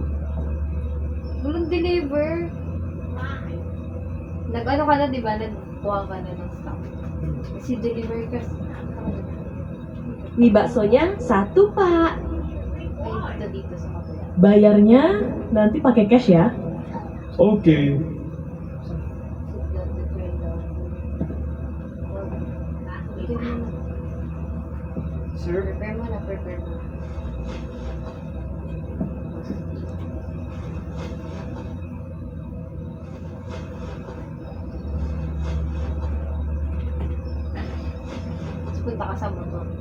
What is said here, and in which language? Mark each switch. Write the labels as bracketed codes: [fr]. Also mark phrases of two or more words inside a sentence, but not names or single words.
[tl] Walang deliver. Nag-ano ka na, di ba? Nagkuha ka na ng stock. Kasi deliver ka. [id] Nih baksonya 1 pak. [tl] Ay, dito sa kapila. [id] Bayarnya nanti pakai cash ya. Oke, [tl] Sir? Prepare mo na, prepare mo. Tapos punta ka sa motor.